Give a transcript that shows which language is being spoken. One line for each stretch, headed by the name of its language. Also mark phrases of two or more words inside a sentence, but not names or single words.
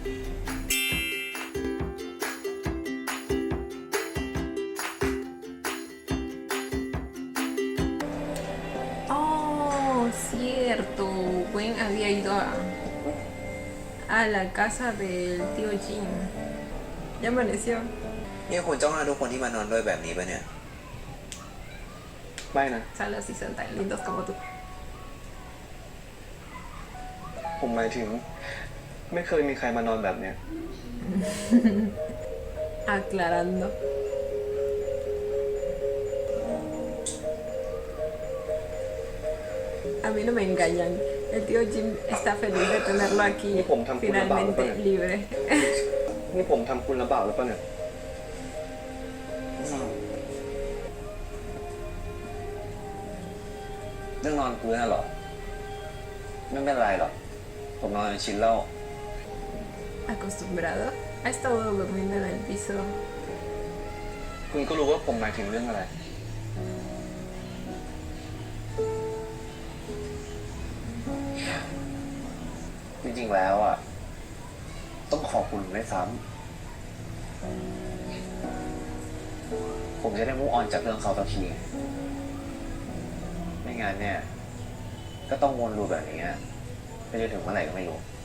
Spanish: Cierto, Gwen había ido a la casa del tío Jim. Ya amaneció.
Thai: นี่คุณจ้องหน้าทุกคนที่มานอนด้วยแบบนี้ปะเนี่ย ไม่นะ
Spanish: Salas y son tan lindos como tú.
Thai: ผมหมายถึงไม่เคยมีใครมานอนแบบเนี้ย
Spanish: Aclarando. A mí no me engañan. El tío Jim está feliz de tenerlo aquí finalmente libre.
Thai: นี่ผมทำคุณลำบากหรือเปล่าเนี่ย เรื่องนอนพื้นน่ะเหรอไม่เป็นไรหรอกผมนอนจนชินแล้ว
Spanish: Acostumbrado. Ha estado durmiendo en el piso.
Thai: คุณก็รู้ว่าผมหมายถึงเรื่องอะไร จริงๆแล้วอ่ะต้องขอบคุณด้วยซ้ำผมจะได้
English: move on
Thai: จากเรื่องเขาสักทีไม่งั้นเนี่ยก็ต้องวนลูปแบบนี้ไปจนถึงเมื่อไหร่ก็ไม่รู้